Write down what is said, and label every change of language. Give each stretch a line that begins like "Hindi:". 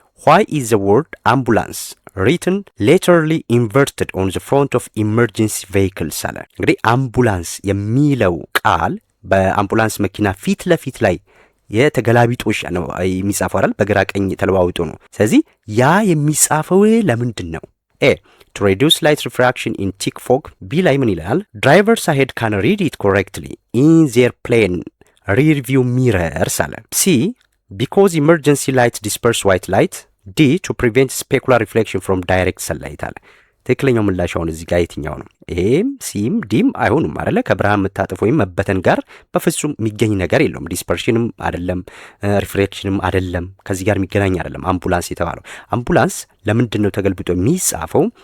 English: why is the word ambulance written laterally inverted on the front of emergency vehicles
Amharic: አለ። እንግዲህ አምቡላንስ የሚለው ቃል በአምቡላንስ መኪና ፊት ለፊት ላይ የተገላቢጦሽ ነው የሚጻፈው አይደል? በግራ ቀኝ ተለዋውጦ ነው። ስለዚህ ያ የሚጻፈው ለምንድን ነው?
English: ኤ to reduce light refraction in thick fog.
Amharic: B ላይ ምን ይላል?
English: drivers ahead can read it correctly in their plane rear view mirrors
Amharic: አለ።
English: C because emergency light disperse white light. D to prevent specular reflection from direct sunlight
Amharic: አለ። ትክክለኛው ምላሽ አሁን እዚህ ጋር የትኛው ነው? ኤም ሲም ዲም አይሆኑም አይደለ? ከብርሃን መታጠፍ ወይም መበተን ጋር በፍጹም የሚገኝ ነገር የለውም። ዲስፐርሽንም አይደለም፣ ሪፍሌክሽንም አይደለም፣ ከዚህ ጋር የሚገናኝ አይደለም። አምቡላንስ የተባለው አምቡላንስ ለምንድን ነው ተገልብጦ የሚጻፈው?